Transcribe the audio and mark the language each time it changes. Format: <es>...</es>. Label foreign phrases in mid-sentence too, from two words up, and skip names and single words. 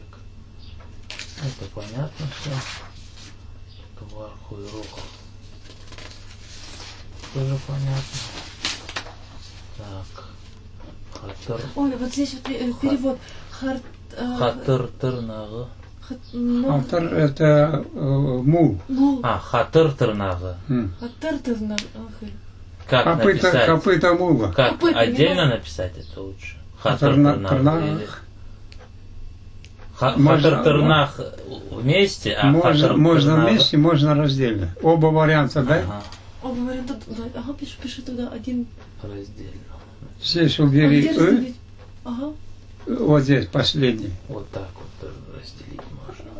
<ru>Это понятно все. Кварху и рух. Тоже понятно. Так. Хатыр. Ой, вот здесь вот перевод.</ru> <crh>Хатыр тырнагы.</crh> <ru>Автор это мул. Ну,</ru> <crh>Хатыр тырнагы.</crh> <ru>хатыр-тырна. Как написать? Копыта мула. Как Копыта отдельно не написать это лучше? Хатыр Хатыр-тырнах. Хатыр-тырнах вместе, а Можно хатыр-тырнах... вместе, можно раздельно. Оба варианта, да? Ага, Оба варианта. Ага, пиши туда один. раздельно. Здесь А убери где разделить? Ага. вот здесь последний. Вот так вот разделить можно.</ru>